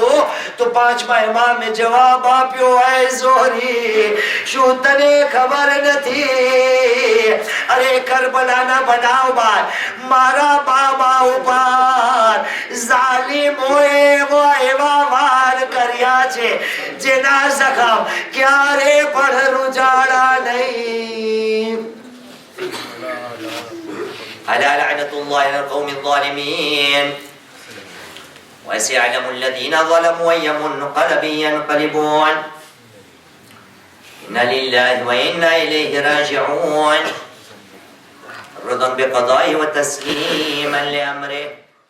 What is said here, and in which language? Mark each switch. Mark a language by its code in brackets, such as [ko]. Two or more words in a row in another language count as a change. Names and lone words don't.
[gu] તો પાંચમા ઇમામે જવાબ આપ્યો એ ઝોહરી, શું તને ખબર નથી, અરે કરબલાના બનાવ બાદ મારા બાબા ઉપર ઝાલિમોએ એવા વાર કર્યા છે જેના જખમ ક્યારે પણ રૂજાડા નહીં. [ar] ألا لعنة الله على القوم الظالمين وسيعلم الذين ظلموا أي منقلب ينقلبون إنا لله وإنا إليه راجعون رضا بقضائه وتسليما لأمره